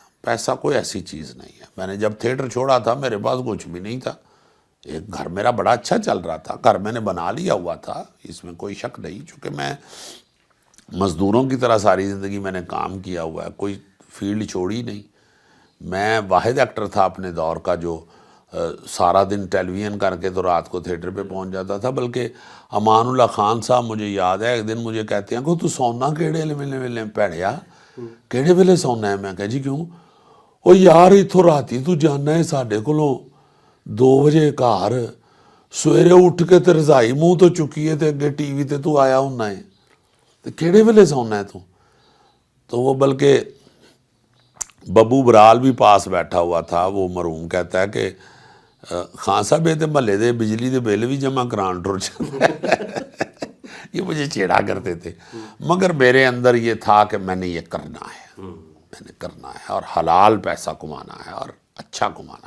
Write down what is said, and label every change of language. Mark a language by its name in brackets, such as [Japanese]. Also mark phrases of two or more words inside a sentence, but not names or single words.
[Urdu] پیسہ کوئی ایسی چیز نہیں ہے۔ میں نے جب تھیٹر چھوڑا تھا میرے پاس کچھ بھی نہیں تھا، ایک گھر میرا بڑا اچھا چل رہا تھا، گھر میں نے بنا لیا ہوا تھا، اس میں کوئی شک نہیں، چونکہ میں مزدوروں کی طرح ساری زندگی میں نے کام کیا ہوا ہے، کوئی فیلڈ چھوڑی نہیں۔ میں واحد ایکٹر تھا اپنے دور کا جو سارا دن ٹیلی ویژن کر کے تو رات کو تھیٹر پہ پہنچ جاتا تھا۔ بلکہ امان اللہ خان صاحب مجھے یاد ہے، ایک دن مجھے کہتے ہیں کہ [Punjabi] تو سونا کیڑے ویلے پیڑیا، کیڑے ویلے سونا ہے؟ [Urdu] میں کہا جی کیوں؟ [Punjabi] وہ یار اتوں راتی تو جانا ہے ساڈے کولوں 2 بجے گھر سویرے اٹھ کے تے رضائی منہ تو چکی ہے تے اگے ٹی وی تے تو آیا ہونا ہے تے کیڑے ویلے سونا ہے تو وہ بلکہ [Urdu] ببو برال بھی پاس بیٹھا ہوا تھا، وہ مرحوم کہتا ہے کہ خان صاحب [Punjabi] یہ تے محلے دے بجلی دے بل بھی جمع کران ٹر [Urdu] جاتا ہے یہ مجھے چھیڑا کرتے تھے، مگر میرے اندر یہ تھا کہ میں نے یہ کرنا ہے، میں نے کرنا ہے اور حلال پیسہ کمانا ہے اور اچھا کمانا ہے۔